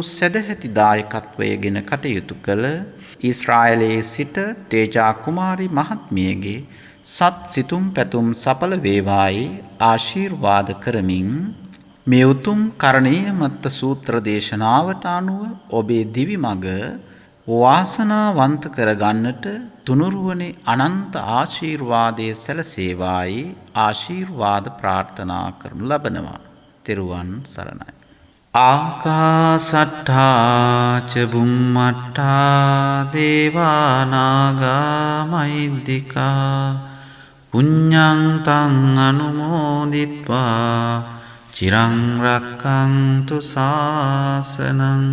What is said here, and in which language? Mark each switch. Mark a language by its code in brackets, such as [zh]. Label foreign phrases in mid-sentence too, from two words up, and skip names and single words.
[si] සදැහැති දායකත්වයේගෙන කටයුතු කළ ඊශ්‍රායලයේ සිට තේජා කුමාරී මහත්මියගේ සත් සිතුම් පැතුම් සඵල වේවායි ආශිර්වාද කරමින් මේ උතුම් කරණීය මත්ත සූත්‍ර දේශනාවට අනුව ඔබේ දිවි මඟ වාසනාවන්ත කරගන්නට තුනුරුවනේ අනන්ත ආශිර්වාදයේ සැලසේවායි ආශිර්වාද ප්‍රාර්ථනා කරනු ලබනවා. තෙරුවන් සරණයි. [pi] ආකාසට්ඨා ච බුම්මට්ඨා දේවා නාග මහිද්దికා පුඤ්ඤං තං අනුමෝදිත්වා චිරං රක්ඛන්තු ශාසනං